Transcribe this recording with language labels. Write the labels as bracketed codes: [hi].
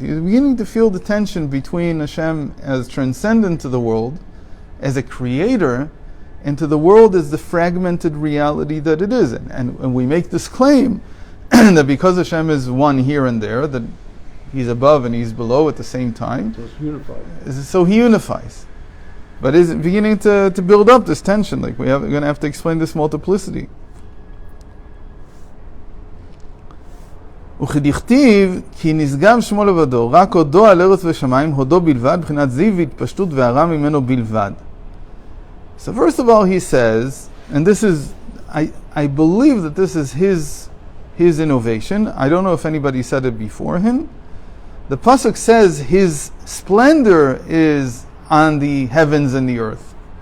[en] You're beginning to feel the tension between Hashem as transcendent to the world, as a creator, and to the world as the fragmented reality that it is. And we make this claim that because Hashem is one here and there, that He's above and He's below at the same time. So it's unified. So He unifies. But is it beginning to build up this tension? Like we're going to have to explain this multiplicity. [he] וכדכתיב, כי נשגב שמו לבדו, רק הודו על ארץ ושמיים, הודו בלבד, בחינת זיו והתפשטות והרע ממנו בלבד. [en] So first of all he says, and this is, I believe that this is his innovation. I don't know if anybody said it before him. The pasuk says his splendor is on the heavens and the earth.